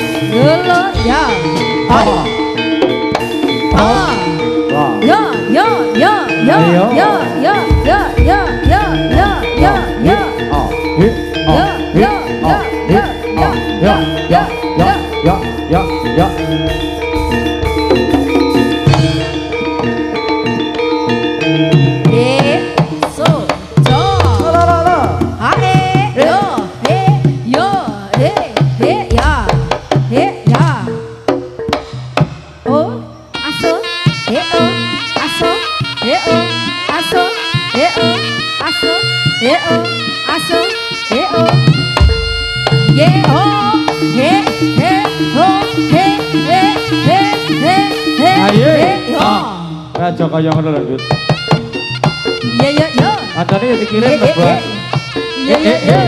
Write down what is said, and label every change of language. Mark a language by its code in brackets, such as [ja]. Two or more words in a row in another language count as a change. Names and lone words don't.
[jv] Lho ya. Oh. Oh. Wah. Yo yo yo yo Ayo. yo yo yo yo yo yo yo yo. Oh. Hit. Oh. Yo, Hit. yo, Oh. yo, Hit. yo, Oh. yo, Yo. yo, Yo. Yo. Yo. Yo. So jo. La la la. Ha yo yo ya ya. Oh aso aso aso aso aso ye oh Ayo. yo Raja kaya ngono lho, Dut. ye yo Adane ya dikirim lho, Bang. ye Yo.